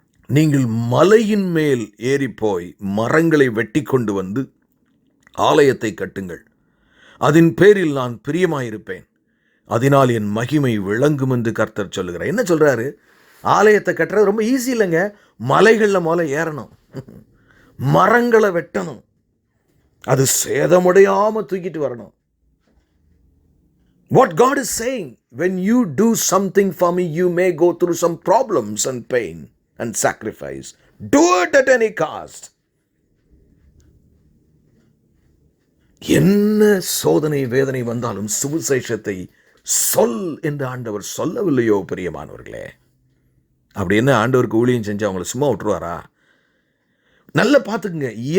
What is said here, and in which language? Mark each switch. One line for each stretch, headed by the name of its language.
Tamil: நீங்கள் மலையின் மேல் ஏறி போய் மரங்களை வெட்டி கொண்டு வந்து ஆலயத்தை கட்டுங்கள், அதன் பேரில் நான் பிரியமாயிருப்பேன், அதனால் என் மகிமை விளங்கும் என்று கர்த்தர் சொல்லுகிறார். என்ன சொல்றாரு? ஆலயத்தை கட்டுறது ரொம்ப ஈஸி இல்லைங்க. மலைகளில் முதல்ல ஏறணும், மரங்களை வெட்டணும், அது சேதமுடையாம தூக்கிட்டு வரணும்.
English: What God is saying, when you do something for me, you may go through some problems and pain and sacrifice. Do it at any cost.
Tamil: என்ன சோதனை வேதனை வந்தாலும் சுவிசேஷத்தை சொல் என்று ஆண்டவர் சொல்லவில்லையோ பிரியமானவர்களே? அப்படி என்ன ஆண்டவருக்கு ஊழியம் செஞ்சு அவங்களை சும்மா விட்டுருவாரா? நல்லா பார்த்துக்குங்க.